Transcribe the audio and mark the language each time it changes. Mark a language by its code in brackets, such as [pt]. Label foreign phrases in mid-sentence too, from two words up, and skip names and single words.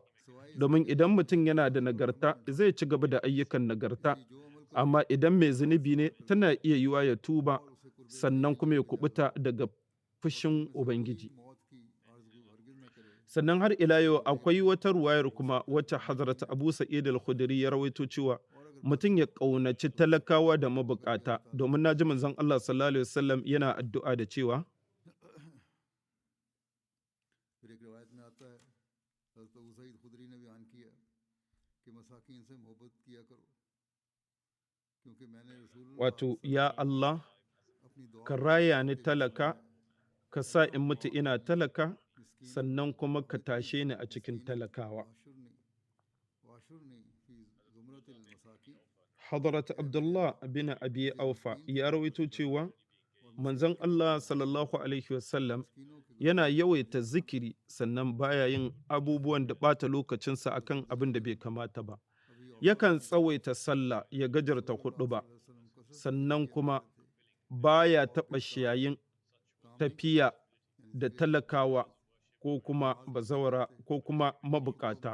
[ha] Domin idan mutum yana da nagarta zai ci gaba da ayyukan nagarta, amma idan mai zunubi ne tana iya yiwa ya tuba sannan kuma ya kubuta daga fushin Ubangiji. Sannan har ila yau akwai wata ruwayar kuma wacce Hazrat Abu Sa'id al-Khudri ya rawaito cewa mutum ya ƙaunaci talakawa da mabukata, domin na ji manzon Allah [ar] صلى الله عليه وسلم [ha] yana addu'a da cewa [hi] फिर एक रिवायत में आता है हज़रत अबू सईद खुदरी ने बयान किया कि मसाकीन से मोहब्बत किया करो क्योंकि मैंने रसूलुल्लाह [ha] wato ya Allah [hi] अपनी दुआ [ha] ka raya ni talaka, ka sa in mutu ina talaka, sannan kuma ka tashe ni a cikin talakawa. [ar] واحشرني في زمرة المساكين [ha] Hadrat Abdullah bin Abi Aufa ya rawaito cewa manzon Allah [ar] صلى الله عليه وسلم [ha] yana yawaita zikiri sannan baya yin abubuwan da ɓata lokacinsa akan abin da bai kamata ba. Yakan tsawaita sallah ya gajarta huɗuba, sannan kuma baya taɓa shayin tafiya da talakawa ko kuma bazawara ko kuma mabukata.